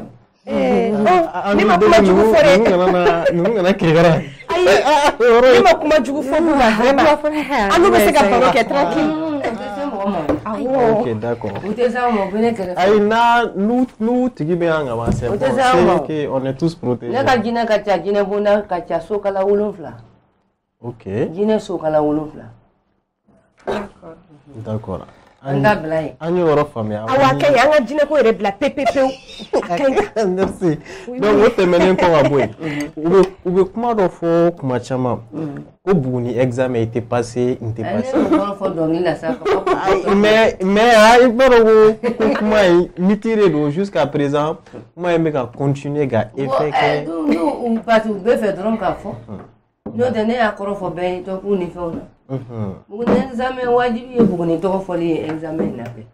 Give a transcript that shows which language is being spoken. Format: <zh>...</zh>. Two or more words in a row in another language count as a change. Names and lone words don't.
<bm>Ni ma kuma jugu fɔ dɛ. Ninnu kana kirikara. Ayi, ni ma kuma jugu fɔ b'u la vraiment. An n'u bɛ se ka baro kɛ tranquille. O tɛ se mɔgɔ ma.</bm> <fr>Ok, d'accord.</fr> <bm>O tɛ se mɔgɔ bɛ ne kɛrɛfɛ. Ayi n'u tigi bɛ yan ka ban</bm> <fr>c'est bon, c'est que on est tous protégés.</fr> <bm>Ne ka jinɛ ka ca jinɛ bonda ka ca sokala 7. Ok. Jinɛ sokala 7. D'accord. An ka bila yen. An ye yɔrɔ faamuya. Awɔ a ka ɲi an ka jinɛ ko yɛrɛ bila pewu. A ka ɲi. Merci. Donc o tɛmɛnen kɔ ka bɔ yen u bɛ kuma dɔ fɔ kuma caman ko Buguni examen</bm> <fr>était passé</fr> <bm>n tɛ passé. Ne bɛ fɔ dɔnkili la sa. Mais i b'a dɔn ko kuma in mitiré don</bm> <fr>jusqu'à présent</fr> <bm>kuma in bɛ ka continuer ka effet kɛ. Parce que u bɛ fɛ dɔrɔn k'a fɔ. N'o tɛ ne y'a kɔrɔ fɔ bɛɛ ye tɔkun ni fɛnw na. Buguni examen wajibi ye Buguni tɔgɔ fɔli ye examen na fɛ.</bm>